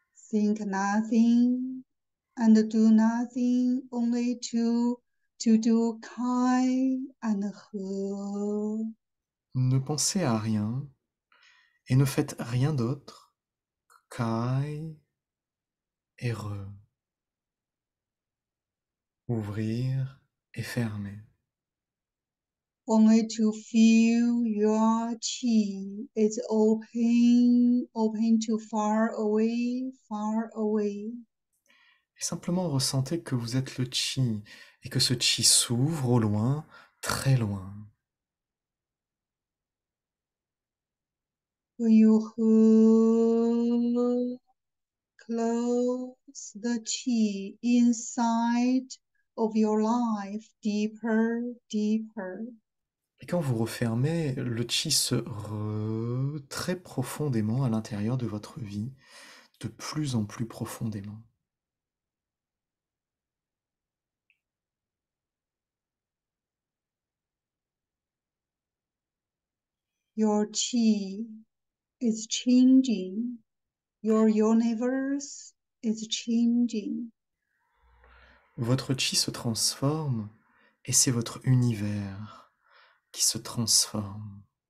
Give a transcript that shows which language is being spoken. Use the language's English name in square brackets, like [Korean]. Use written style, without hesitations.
[English] Think nothing and do nothing, only to do kai and he. [French] Ne pensez à rien et ne faites rien d'autre. Kai et re. Ouvrir et fermer. [English] Only to feel your chi is open, open to far away, far away. [French] Et simplement ressentez que vous êtes le chi et que ce chi s'ouvre au loin, très loin. [English] When you hold, close the chi inside of your life deeper, deeper. [French] Et quand vous refermez, le chi se très profondément à l'intérieur de votre vie, de plus en plus profondément. [English] Your chi is changing. Your universe is changing. [French] Votre chi se transforme et c'est votre univers qui se transforme.